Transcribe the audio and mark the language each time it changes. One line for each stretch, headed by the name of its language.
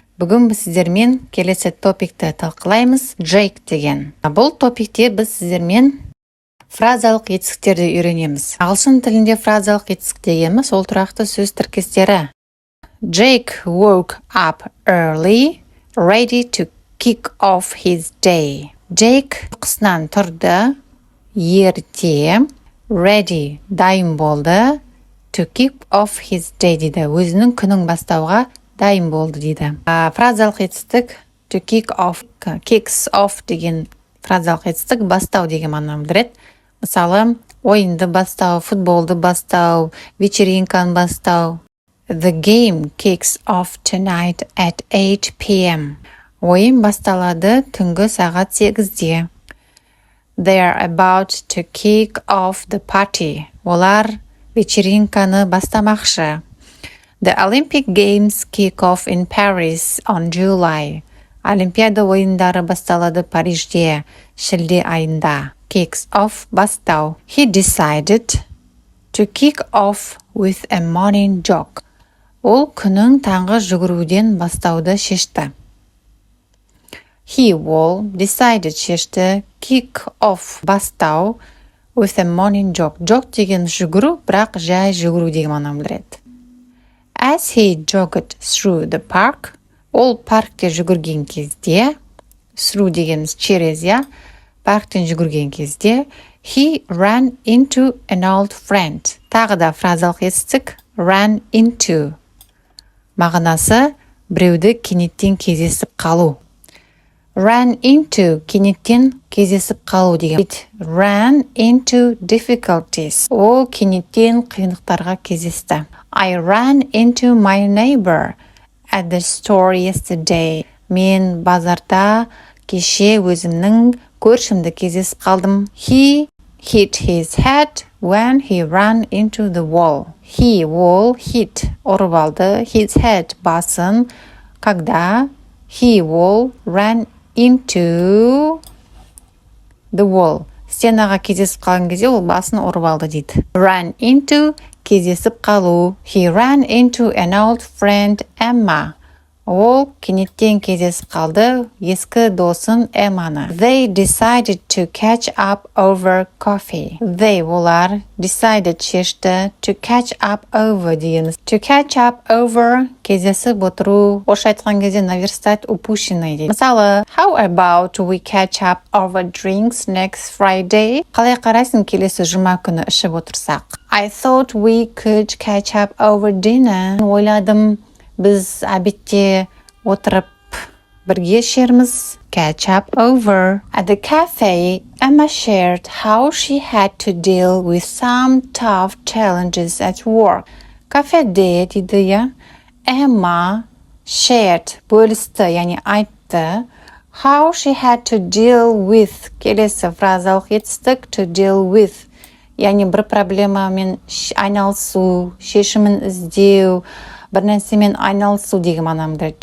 Kazakh: Бүгін біз сіздермен келесі топикті талқылаймыз, Jake деген. Бұл топикте біз сіздермен фразалық етістіктерді үйренеміз. Ағылшын тілінде фразалық етістік дегеніміз ол тұрақты сөз тіркестері.
English: Jake woke up early, ready to kick off his day.
Kazakh: Jake ұйқысынан тұрды, ерте,
English: ready,
Kazakh: дайын болды,
English: to kick off his day
Kazakh: дейді. Өзінің күнін бастауға дайын болды дейді. Фразалық етістік to kick off, kicks off деген фразалық етістік бастау деген мағынаны білдіреді. Мысалы, ойынды бастау, футболды бастау, вечеринканы бастау.
English: The game kicks off tonight at 8 p.m.
Kazakh: Ойын басталады түнгі сағат 8-де.
English: They are about to kick off the party.
Kazakh: Олар вечеринканы бастамақшы.
English: The Olympic Games kick off in Paris on July.
Kazakh: Олимпиада ойындары басталады Парижде шілде айында.
English: Kicks off
Kazakh: бастау.
English: He decided to kick off with a morning jog.
Kazakh: Ол күнін таңғы жүгіруден бастауды шешті.
English: He will decided
Kazakh: шешті
English: kick off
Kazakh: бастау
English: with a morning jog.
Kazakh: Jog деген жүгіру, бірақ жай жүгіру деген мағынаны білдіреді.
English: As he jogged through the park,
Kazakh: ол паркте жүгірген кезде,
English: through
Kazakh: дегеніміз через, парктен жүгірген кезде,
English: he ran into an old friend.
Kazakh: Тағы да фразалық етістік ran into. Мағынасы біреуді кенеттен кездесіп қалу.
English: Ran into
Kazakh: кенеттен кездесіп қалу деген.
English: It ran into difficulties.
Kazakh: Ол кенеттен қиындықтарға кездесті.
English: I ran into my neighbor at the store yesterday.
Kazakh: Мен базарда кеше өзімнің көршімді кездесіп қалдым.
English: He hit his head when he ran into the wall. He will hit
Kazakh: ұрып алды
English: his head
Kazakh: басын когда
English: he will ran into the wall.
Kazakh: Стенаға кездесіп қалған кезде ол басын ұрып алды дейді.
English: Ran into
Kazakh: кездесіп қалу.
English: He ran into an old friend Emma.
Kazakh: Ол кенеттен кездесіп қалды ескі досын Эмманы.
English: They decided to catch up over coffee. They
Kazakh: олар
English: decided
Kazakh: шешті
English: to catch up over
Kazakh: дегеніміз.
English: To catch up over
Kazakh: кездесіп отыру. Орысша айтқан кезде
Russian: наверстать упущенный
Kazakh: дейді. Мысалы,
English: how about we catch up over drinks next Friday?
Kazakh: Қалай қарайсың келесі жұма күні ішіп отырсақ?
English: I thought we could catch up over dinner.
Kazakh: Ойладым біз обедте отырып бірге ішерміз.
English: Catch up over. At the cafe, Emma shared how she had to deal with some tough challenges at work.
Kazakh: Кафеде дейді,
English: Emma shared
Kazakh: бөлісті, яғни айтты.
English: How she had to deal with.
Kazakh: Келесі фразалық етістік to deal with. Яғни бір проблемамен айналысу, шешімін іздеу, бір нәрсемен айналысу деген мағынаны.